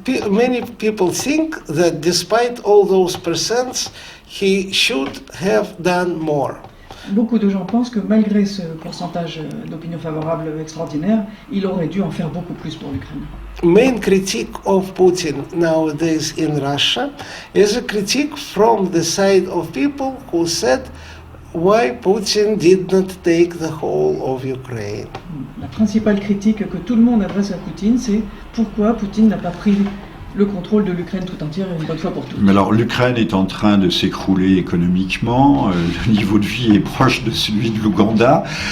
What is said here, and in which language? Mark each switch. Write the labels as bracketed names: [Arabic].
[English] Many people think that despite all those percents, he should have done more. [French] Beaucoup de gens pensent que malgré ce pourcentage d'opinion favorable extraordinaire, il aurait dû en faire beaucoup plus pour l'Ukraine. [English] Main critique of Putin nowadays in Russia is a critique from the side of people who said why Putin did not take the whole of Ukraine. [French] La principale critique que tout le monde adresse à Poutine, c'est pourquoi Poutine n'a pas pris le contrôle de l'Ukraine tout entière une bonne fois pour toutes. Mais alors l'Ukraine est en train de s'écrouler économiquement, le niveau de vie est proche de celui de l'Ouganda.